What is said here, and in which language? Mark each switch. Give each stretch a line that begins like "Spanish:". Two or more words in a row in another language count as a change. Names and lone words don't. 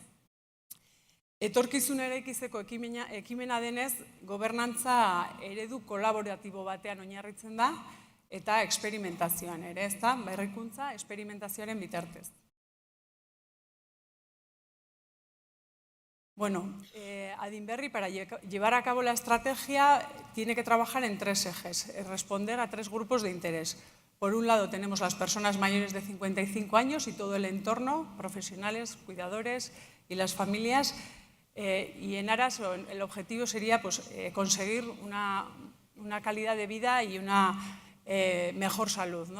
Basque: Etorkizun eraikizeko ekimena denez, gobernantza eredu kolaboratibo batean oinarritzen da eta eksperimentazioan ere, ez da? Berrikuntza, eksperimentazioaren bitartez.
Spanish: Adinberri, para llevar a cabo la estrategia, tiene que trabajar en 3 ejes, responder a 3 grupos de interés. Por un lado tenemos las personas mayores de 55 años y todo el entorno, profesionales, cuidadores y las familias, y en aras el objetivo sería conseguir una calidad de vida y una mejor salud, ¿no?